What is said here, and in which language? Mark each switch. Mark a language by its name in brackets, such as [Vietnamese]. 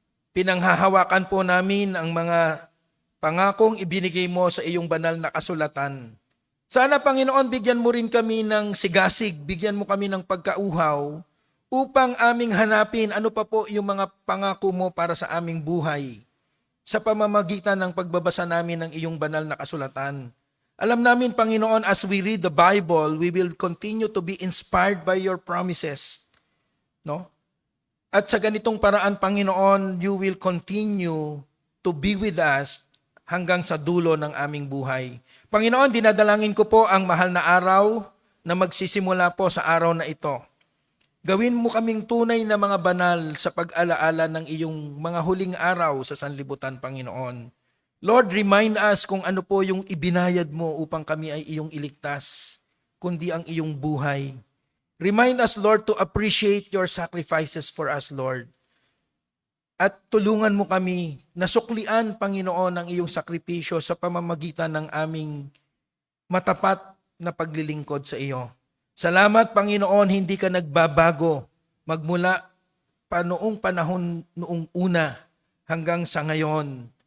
[Filipino] Pinanghahawakan po namin ang mga pangakong ibinigay mo sa iyong banal na kasulatan. Sana, Panginoon, bigyan mo rin kami ng sigasig, bigyan mo kami ng pagkauhaw upang aming hanapin ano pa po yung mga pangako mo para sa aming buhay sa pamamagitan ng pagbabasa namin ng iyong banal na kasulatan. [English] Alam namin, Panginoon, as we read the Bible, we will continue to be inspired by your promises. [Filipino] No? At sa ganitong paraan, Panginoon, you will continue to be with us hanggang sa dulo ng aming buhay. Panginoon, dinadalangin ko po ang mahal na araw na magsisimula po sa araw na ito. Gawin mo kaming tunay na mga banal sa pag-alaala ng iyong mga huling araw sa sanlibutan, Panginoon. Lord, remind us kung ano po yung ibinayad mo upang kami ay iyong iligtas, kundi ang iyong buhay. [English] Remind us, Lord, to appreciate your sacrifices for us, Lord. [Filipino] At tulungan mo kami na suklian, Panginoon, ang iyong sakripisyo sa pamamagitan ng aming matapat na paglilingkod sa iyo. Salamat, Panginoon, hindi ka nagbabago magmula pa noong panahon noong una hanggang sa ngayon.